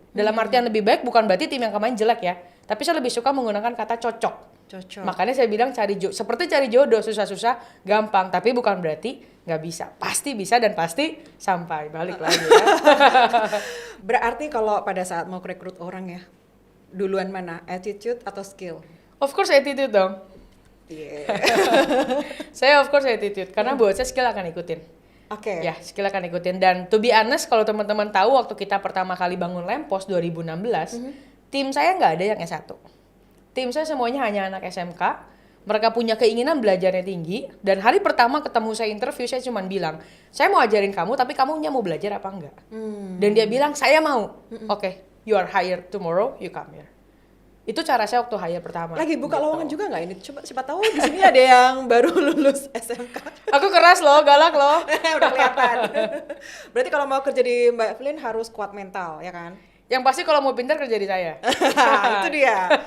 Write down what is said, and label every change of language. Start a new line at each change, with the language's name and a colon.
Indonesian: Dalam artian lebih baik bukan berarti tim yang kemarin jelek ya. Tapi saya lebih suka menggunakan kata cocok. Makanya saya bilang seperti cari jodoh, susah-susah gampang. Tapi bukan berarti nggak bisa. Pasti bisa dan pasti sampai. Balik lagi ya. Berarti kalau pada saat mau rekrut orang ya, duluan mana? Attitude atau skill?
English: Of course attitude dong.
Indonesian: Iya. Saya
English: of course
Indonesian: attitude, karena buat saya skill akan ikutin. Oke. Ya, skill akan ikutin. Dan
English: to be honest,
Indonesian: kalau teman-teman tahu waktu kita pertama kali bangun Lempos 2016, tim saya nggak ada yang S1. Tim saya semuanya hanya anak SMK. Mereka punya keinginan belajarnya tinggi. Dan hari pertama ketemu saya interview, saya cuma bilang, saya mau ajarin kamu, tapi kamunya mau belajar apa enggak? Dan dia bilang, saya mau.
English: Oke, you are hired tomorrow, you come here.
Indonesian: Itu cara saya waktu hire pertama. Lagi buka gitu. lowongan juga nggak ini? Coba siapa tahu di sini ada yang baru lulus SMK. Aku keras loh, galak loh. Udah kelihatan. Berarti kalau mau kerja di Mbak Evelyn harus kuat mental, ya kan? Yang pasti kalau mau pintar kerja di saya. Itu dia.